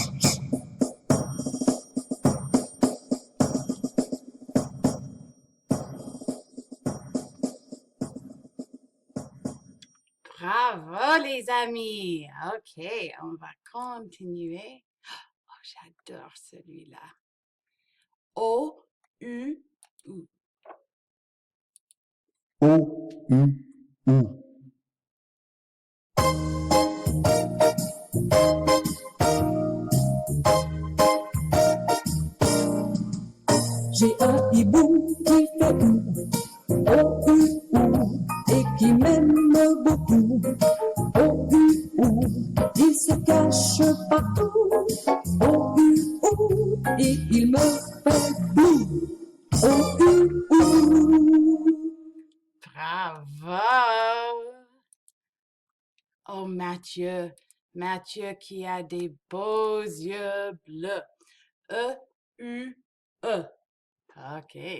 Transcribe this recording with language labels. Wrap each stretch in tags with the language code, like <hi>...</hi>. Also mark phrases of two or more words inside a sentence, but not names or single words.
<fr>Bravo, les amis. OK, on va continuer. Oh, j'adore celui-là. O-U-U. O-U-U. J'ai un hibou qui fait ou, et qui m'aime beaucoup. Ou, il se cache partout. Ou, et il me fait bou. Ou. Bravo. Oh, Mathieu. Mathieu qui a des beaux yeux bleus. E-U-E. OK.</fr>